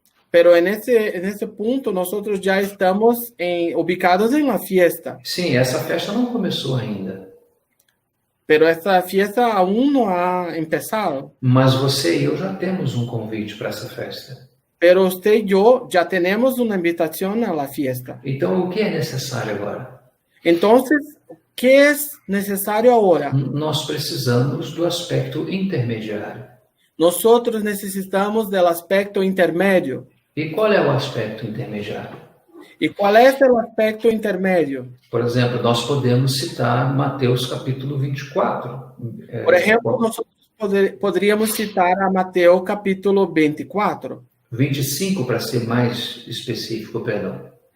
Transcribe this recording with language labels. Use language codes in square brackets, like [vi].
[es] Pero en ese punto nosotros ya estamos ubicados en la fiesta. [pt] Sim, essa festa não começou ainda. [es] Pero esta fiesta aún no ha empezado. [pt] Mas você e eu já temos um convite para essa festa. [es] Pero usted y yo ya tenemos una invitación a la fiesta. [pt] Então, o que é necessário agora? [es] Entonces, ¿qué es necesario ahora? [pt] Nós precisamos do aspecto intermediário. [es] Nosotros necesitamos del aspecto intermedio. [pt] E qual é o aspecto intermediário? [es] ¿Y cuál es el aspecto intermedio? [pt] Por exemplo, nós podemos citar Mateus capítulo 24. [es] Por ejemplo, nosotros podríamos citar a Mateo capítulo 24. [pt] 25 para ser mais específico, perdão.